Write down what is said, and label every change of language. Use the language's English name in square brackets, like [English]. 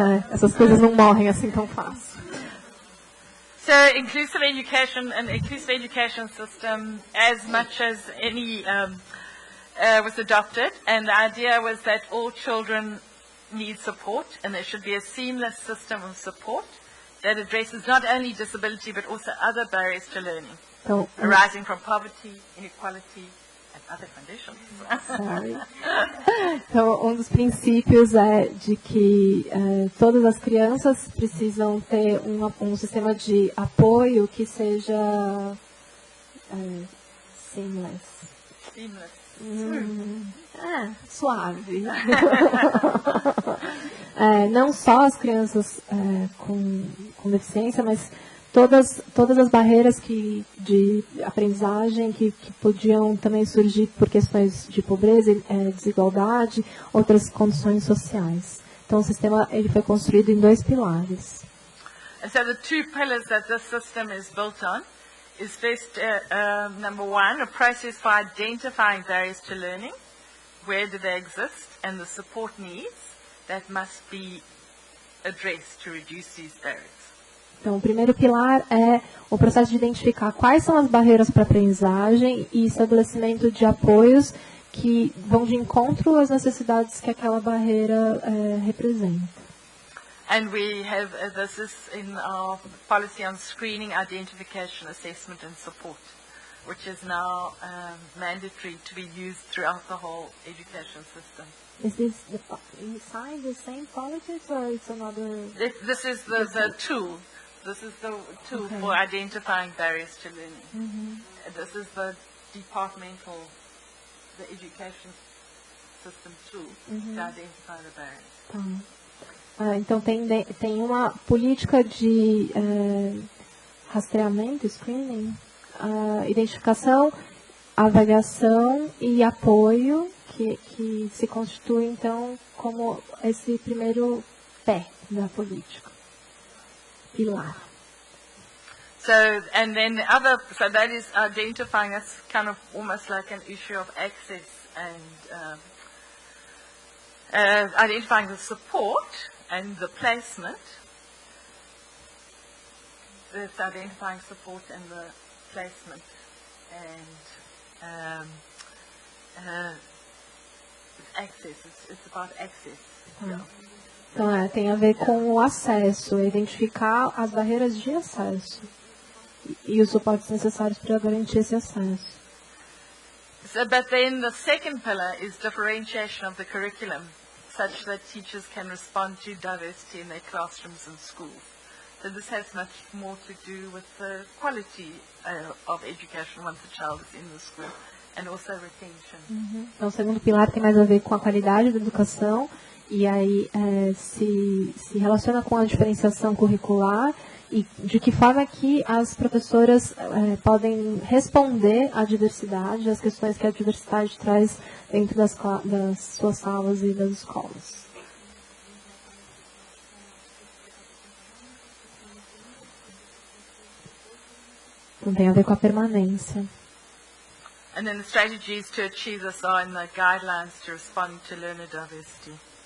[Portuguese] Essas coisas não morrem assim tão fácil. [English] So inclusive education, an inclusive education system, as much as any, was adopted, and the idea was that all children need support, and there should be a seamless system of support that addresses not only disability but also other barriers to learning. [Portuguese] Então, [English] arising from poverty, inequality, and other conditions. [Portuguese] Então, um dos princípios é de que todas as crianças precisam ter um sistema de apoio que seja seamless. Suave. Não só as crianças com deficiência, mas todas as barreiras de aprendizagem que podiam também surgir por questões de pobreza, desigualdade, outras condições sociais. Então, o sistema ele foi construído em 2 pilares. [English] And so the 2 pillars that this system is built on is first, number 1, a process for identifying barriers to learning, where do they exist, and the support needs that must be addressed to reduce these barriers. [Portuguese] Então, o primeiro pilar é o processo de identificar quais são as barreiras para a aprendizagem e estabelecimento de apoios que vão de encontro às necessidades que aquela barreira representa. [English] And we have, this is in our policy on screening, identification, assessment and support, which is now mandatory to be used throughout the whole education system. Is this inside the same politics or it's another? This is the tool. This is the tool for identifying barriers to learning. This is the departmental, the education system tool to identify the barriers. [Portuguese] Então tem uma política de rastreamento, screening, identificação, avaliação e apoio que se constitui então como esse primeiro pé da política. Pilar. [English] So, and then so that is identifying, that's kind of almost like an issue of access and identifying the support and the placement. It's identifying support and the placement and access, it's about access. [Portuguese] Então, tem a ver com o acesso, identificar as barreiras de acesso e os suportes necessários para garantir esse acesso. [English] So, but then the second pillar is differentiation of the curriculum, such that teachers can respond to diversity in their classrooms and schools. So this has much more to do with the quality of education once a child is in the school, and also retention. [Portuguese] Então, o segundo pilar tem mais a ver com a qualidade da educação. E aí se relaciona com a diferenciação curricular e de que forma que as professoras podem responder à diversidade, às questões que a diversidade traz dentro das suas salas e das escolas. Então tem a ver com a permanência. [English] And then the strategies to achieve this are in the guidelines to respond to learner diversity.